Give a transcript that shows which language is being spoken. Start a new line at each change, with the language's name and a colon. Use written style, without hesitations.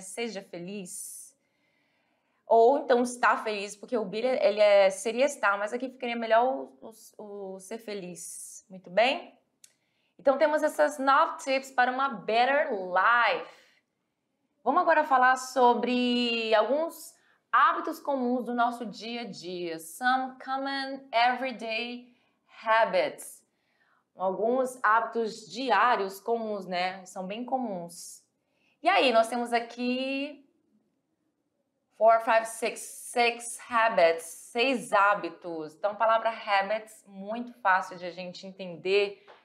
Portuguese: Seja feliz. Ou então estar feliz, porque o be seria estar, mas aqui ficaria melhor o ser feliz. Muito bem? Então temos essas 9 tips para uma
English: better life.
Portuguese: Vamos agora falar sobre alguns hábitos comuns do nosso dia a dia.
English: Some common everyday habits.
Portuguese: Alguns hábitos diários comuns, né? São bem comuns. E aí, nós temos aqui 6 habits, 6 hábitos. Então, a palavra habits, muito fácil de a gente entender